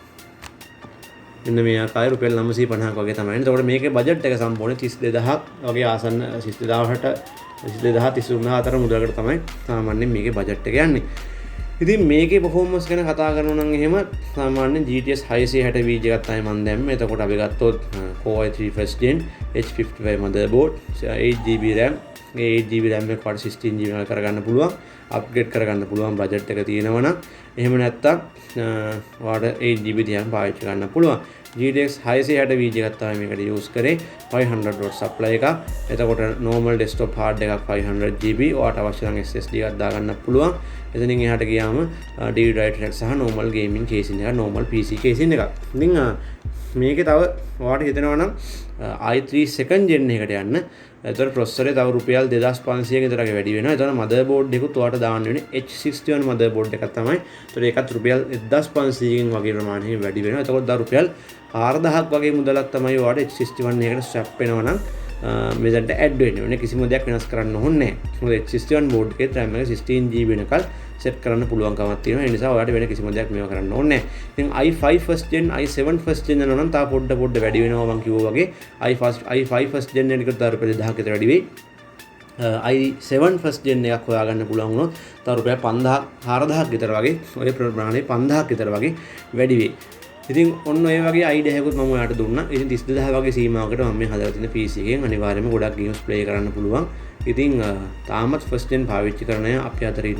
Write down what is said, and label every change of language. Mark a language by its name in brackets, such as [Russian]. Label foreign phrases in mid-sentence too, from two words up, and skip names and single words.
[Sinhala] මෙන්න මේ ආකාරය රුපියල් 950ක් වගේ තමයි. එතකොට මේකේ බජට් එක සම්පූර්ණ 32000ක් වගේ ආසන්න 32000ට 33000 අතර මුදලකට තමයි සාමාන්‍යයෙන් මේකේ බජට් එක යන්නේ. ඉතින් මේකේ performance ගැන කතා කරනවා නම් එහෙම සාමාන්‍යයෙන් GTS 660 VG එකක් තමයි මම දැම්මේ. එතකොට අපි ගත්තොත් Core i3 [English] first gen H55 motherboard 8GB RAM. [Sinhala] මේ 8GB RAM එක වට 16GB වල කරගන්න පුළුවන්. අප්ග්‍රේඩ් කරගන්න පුළුවන් බජට් එක තියෙනවා නම්. එහෙම නැත්තම් ඔයාලට 8GB RAM පාවිච්චි කරන්න පුළුවන්. GTX 660 VG එකක් තමයි මේකට use කරේ. 500 [English] watt supply [Sinhala] එකක්. එතකොට [English] normal desktop hard [Sinhala] එකක් 500GB. ඔයාලට අවශ්‍ය නම් SSD එකක් දාගන්න පුළුවන්. එතනින් එහාට ගියාම [English] DVD writer [Sinhala] එකක් සහ [English] normal gaming casing [Sinhala] එකක්, [English] normal PC casing [Sinhala] එකක්. ඉතින් මේකේ තව ඔයාලට හිතෙනවා නම් i3 [English] second gen [Sinhala] එකට යන්න. එතකොට processor එක තව රුපියල් 2500 ක විතර වැඩි වෙනවා. එතකොට motherboard එකකුත් ඔයාලට දාන්න වෙන්නේ H61 motherboard එකක් තමයි. එතකොට ඒකත් රුපියල් 1500 කින් වගේ ප්‍රමාණයකින් වැඩි වෙනවා. එතකොට දා රුපියල් 4000ක් වගේ මුදලක් තමයි ඔයාලට H61 එකකට ස්වැප් වෙනවා නම් මෙතනට ඇඩ් වෙන්නේ. කිසිම දෙයක් වෙනස් කරන්න ඕනේ නැහැ. මොකද H61 board එකේ RAM එක 16GB වෙනකල් set කරන්න පුළුවන්කමක් තියෙනවා. ඒ නිසා ඔයාලට වෙන කිසිම දෙයක් මේව කරන්න ඕනේ නැහැ. ඉතින් i5 [English] first gen [Sinhala] i7 [English] first gen [Sinhala] යනවා නම් තා පොඩ්ඩ වැඩි වෙනවා මම කිව්වා වගේ. i5 [English] first gen [Sinhala] එකට තා රුපියල් 1000ක විතර වැඩි වෙයි. i7 [English] first gen [Sinhala] එකක් හොයාගන්න පුළුවන් වුණොත් තා රුපියල් 5000 4000ක් විතර වගේ ඔය ප්‍රමාණය 5000ක් විතර වගේ වැඩි වෙයි. ඉතින් ඔන්න ඔය වගේ අයිඩියා එකකුත් මම ඔයාලට දුන්නා. ඉතින් 32000 වගේ සීමාවකට මම මේ හදලා තියෙන PC එකෙන් අනිවාර්යයෙන්ම ගොඩක් [English] games play [Sinhala] කරන්න පුළුවන්. ඉතින් තාමත් [English] first gen [Sinhala] පාවිච්චි කරන අය අපි අතර ඉන්නවා.